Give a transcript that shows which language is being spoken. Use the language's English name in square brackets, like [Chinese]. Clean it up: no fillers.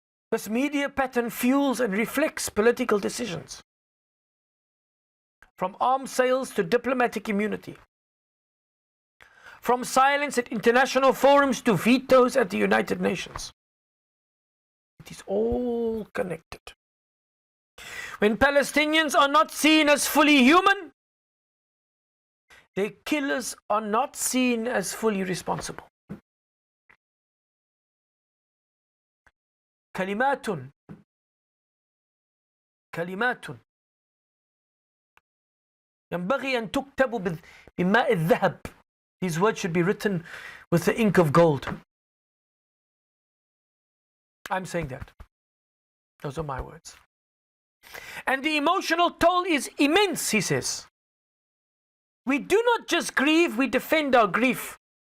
[English] This media pattern fuels and reflects political decisions, from arms sales to diplomatic immunity, from silence at international forums to vetoes at the United Nations. It is all connected. When Palestinians are not seen as fully human, their killers are not seen as fully responsible. [Arabic] كلمات ينبغي أن تكتب بماء الذهب. [English] These words should be written with the ink of gold. I'm saying that. Those are my words. And the emotional toll is immense, he says. We do not just grieve, we defend our grief.